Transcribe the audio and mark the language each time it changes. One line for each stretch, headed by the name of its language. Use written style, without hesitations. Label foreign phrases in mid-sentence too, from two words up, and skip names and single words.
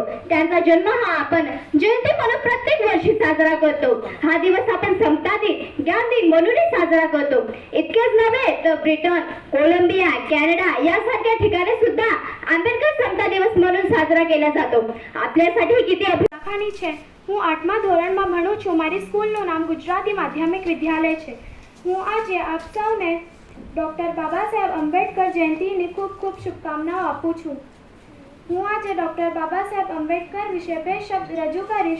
Marathi: त्यांचा जन्म हा आपण जयंती म्हणून प्रत्येक वर्षी साजरा करतो. हा दिवस आपण समता दिन, ज्ञान दिन म्हणूनही साजरा करतो. इतकेच नव्हे तर ब्रिटन, कोलंबिया, कॅनडा यासारख्या ठिकाणी सुद्धा आंबेडकर समता दिवस म्हणून साजरा केला जातो. आपल्यासाठी किती
Gujarati: લખાણી છે. હું 8મા ધોરણમાં ભણું છું. મારી સ્કૂલનું નામ ગુજરાતી માધ્યમિક વિદ્યાલય છે. હું આજે આપ સૌને ડૉક્ટર બાબાસાહેબ આંબેડકર જયંતીની ખૂબ ખૂબ શુભકામનાઓ આપું છું. હું આજે ડૉક્ટર બાબાસાહેબ આંબેડકર વિશે બે શબ્દ રજૂ કરીશ.